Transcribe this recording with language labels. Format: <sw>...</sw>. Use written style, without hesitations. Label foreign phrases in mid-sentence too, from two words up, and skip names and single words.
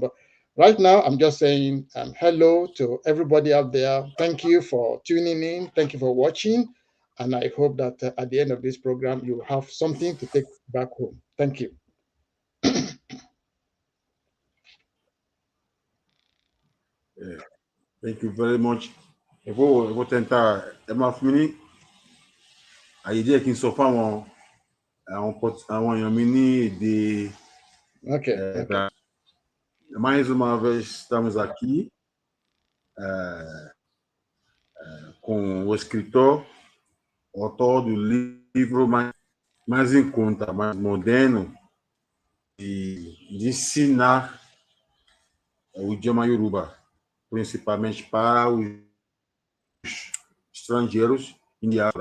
<en>But right now, I'm just saying hello to everybody out there. Thank you for tuning in. Thank you for watching. And I hope that at the end of this program, you have something to take back home. Thank you. Thank you very much.</en> <yo>Ẹ̀fọ́ tẹ̀ntà ẹ máa fún mi ní àyè díẹ̀ kí n sọ fún àwọn èèyàn mi ní èdè.</yo> <en>Okay.</en> <pt>Mais uma vez estamos aqui com o escritor, autor do livro mais em conta, mais moderno, de ensinar o idioma Yoruba, principalmente para os estrangeiros em diáspora.</pt>